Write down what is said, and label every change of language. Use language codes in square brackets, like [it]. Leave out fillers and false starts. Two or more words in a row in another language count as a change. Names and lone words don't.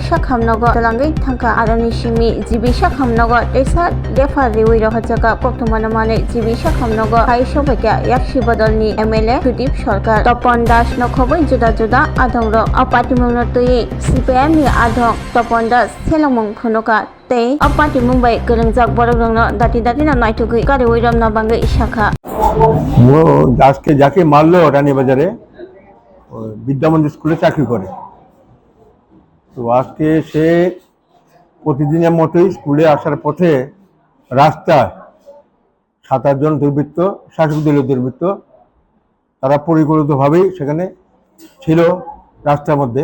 [trp] sakhamnogo talangai thangka aroni simi jibi sakhamnogo esa defa rewi rohajaka koptumano mane jibi sakhamnogo phai sobaka yakshi bodolni MLA Sudip Sarkar Topon Das nokhobai juda juda adongrok apatimungno tui CPM ni adok Topon Das selongmung phunoka tei apati Mumbai gorongjak borokrokno dati dati na naitugui gari oiram na bangai শাখা [bn] আজকে যাকে মারলো রানীবাজারে বিদ্যা মন্দির স্কুলে চাকরি করে, তো আজকে সে প্রতিদিনের মতোই স্কুলে আসার পথে রাস্তায় 7-8 জন দুর্বৃত্ত, শাসক দলীয় দুর্বৃত্ত, তারা পরিকল্পিতভাবেই সেখানে ছিল রাস্তার মধ্যে।